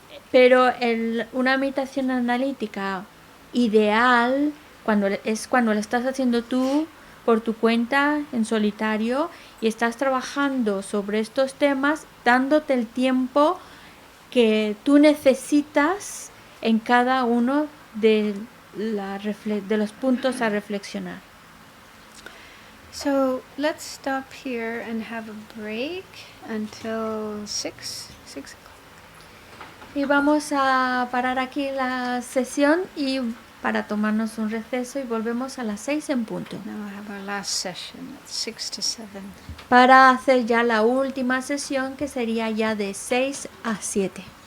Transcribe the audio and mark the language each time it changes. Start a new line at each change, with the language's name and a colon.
Spanish: Pero una meditación analítica ideal cuando la estás haciendo tú por tu cuenta en solitario y estás trabajando sobre estos temas, dándote el tiempo que tú necesitas en cada uno de los puntos a reflexionar.
English: So let's stop here and have a break until 6 o'clock.
Spanish: Y vamos a parar aquí la sesión y para tomarnos un receso y volvemos a las 6 en punto.
English: Now we'll have our last session at 6 to 7.
Spanish: Para hacer ya la última sesión que sería ya de 6 a 7.